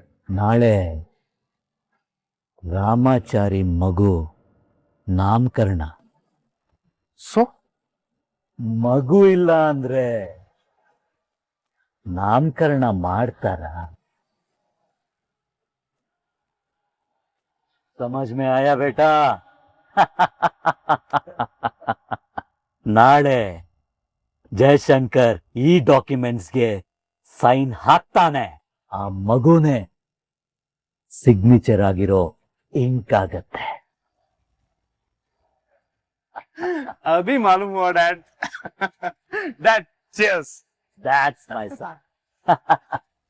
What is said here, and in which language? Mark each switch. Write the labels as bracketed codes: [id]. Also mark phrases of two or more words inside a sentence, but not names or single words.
[kn] ನಾಳೆ ರಾಮಾಚಾರಿ ಮಗು ನಾಮಕರಣ. ಸೊ ಮಗು ಇಲ್ಲ ಅಂದ್ರೆ ನಾಮಕರಣ ಮಾಡ್ತಾರ? [hi] समझ में आया बेटा? [kn] ನಾಳೆ ಜಯಶಂಕರ್ ಈ ಡಾಕ್ಯುಮೆಂಟ್ಸ್ಗೆ ಸೈನ್ ಹಾಕ್ತಾನೆ. ಆ ಮಗುನೇ ಸಿಗ್ನೇಚರ್ ಆಗಿರೋ ಇಂಕ್ ಆಗತ್ತೆ. [hi] अभी मालूम हुआ ಡ್ಯಾಡ್. [en] ಡ್ಯಾಡ್, cheers. That's my son.